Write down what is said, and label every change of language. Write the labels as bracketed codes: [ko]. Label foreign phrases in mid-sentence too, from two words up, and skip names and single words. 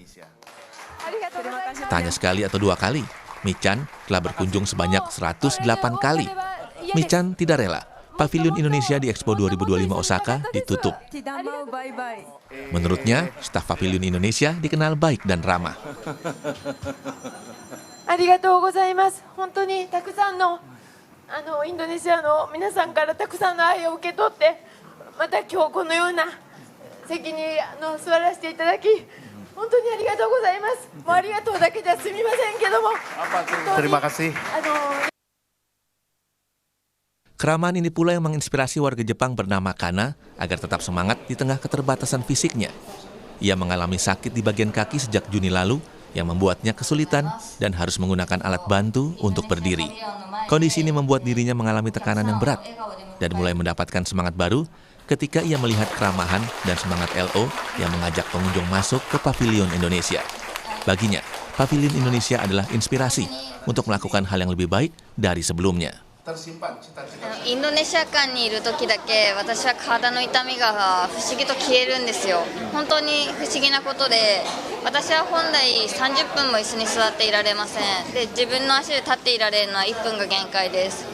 [id] Tak hanya sekali atau dua kali, Michan telah berkunjung sebanyak 108 kali. Michan tidak rela pavilion Indonesia di Expo 2025 Osaka ditutup. Menurutnya, staf pavilion Indonesia dikenal baik dan ramah. [ja] ありがとうございます。本当にたくさんのインドネシアの皆さんからたくさんの愛を受け取って、また今日このような席に座らせていただき、本当にありがとうございます。もうありがとうだけじゃすみませんけども、 [id] terima kasih. Keramahan ini pula yang menginspirasi warga Jepang bernama Kana agar tetap semangat di tengah keterbatasan fisiknya. Ia mengalami sakit di bagian kaki sejak Juni lalu, yang membuatnya kesulitan dan harus menggunakan alat bantu untuk berdiri. Kondisi ini membuat dirinya mengalami tekanan yang berat dan mulai mendapatkan semangat baru ketika ia melihat keramahan dan semangat LO yang mengajak pengunjung masuk ke pavilion Indonesia. Baginya, pavilion Indonesia adalah inspirasi untuk melakukan hal yang lebih baik dari sebelumnya. [ja] インドネシア館にいる時だけ私は体の痛みが不思議と消えるんですよ。本当に不思議なことで、私は本来30分も椅子に座っていられません。で、自分の足で立っていられるのは1分が限界です。